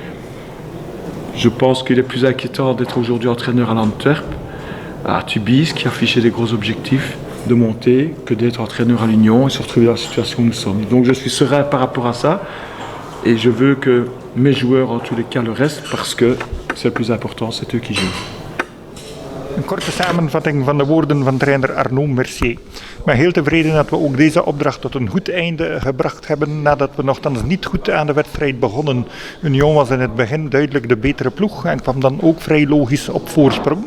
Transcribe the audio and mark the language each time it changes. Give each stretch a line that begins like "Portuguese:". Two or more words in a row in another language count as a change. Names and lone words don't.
French: Je pense qu'il est plus inquiétant d'être aujourd'hui entraîneur à l'Antwerp, à Tubize, qui affichait des gros objectifs de monter, que d'être entraîneur à l'Union et se retrouver dans la situation où nous sommes. Donc je suis serein par rapport à ça et je veux que mes joueurs, en tous les cas, le restent parce que c'est le plus important, c'est eux qui jouent.
Dutch: Een korte samenvatting van de woorden van trainer Arnaud Mercier. Ik ben heel tevreden dat we ook deze opdracht tot een goed einde gebracht hebben nadat we nogthans niet goed aan de wedstrijd begonnen. Union was in het begin duidelijk de betere ploeg en kwam dan ook vrij logisch op voorsprong.